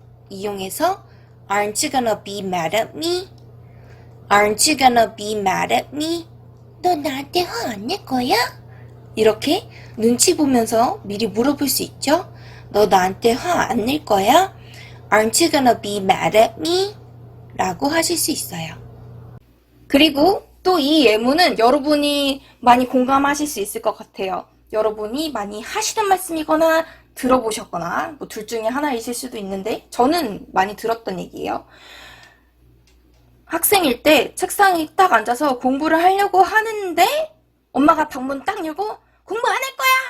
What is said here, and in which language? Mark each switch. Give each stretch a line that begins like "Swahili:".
Korean: 이용해서
English: Aren't you gonna be mad at me? Aren't you gonna be mad at me?
Korean: 너 나한테 화 안 낼 거야? 이렇게 눈치 보면서 미리 물어볼 수 있죠. 너 나한테 화 안 낼 거야?
English: Aren't you gonna be mad at me?
Korean: 라고 하실 수 있어요. 그리고 또 이 예문은 여러분이 많이 공감하실 수 있을 것 같아요. 여러분이 많이 하시던 말씀이거나 들어보셨거나 뭐 둘 중에 하나이실 수도 있는데 저는 많이 들었던 얘기예요. 학생일 때 책상에 딱 앉아서 공부를 하려고 하는데 엄마가 방문 딱 열고 공부 안 할 거야!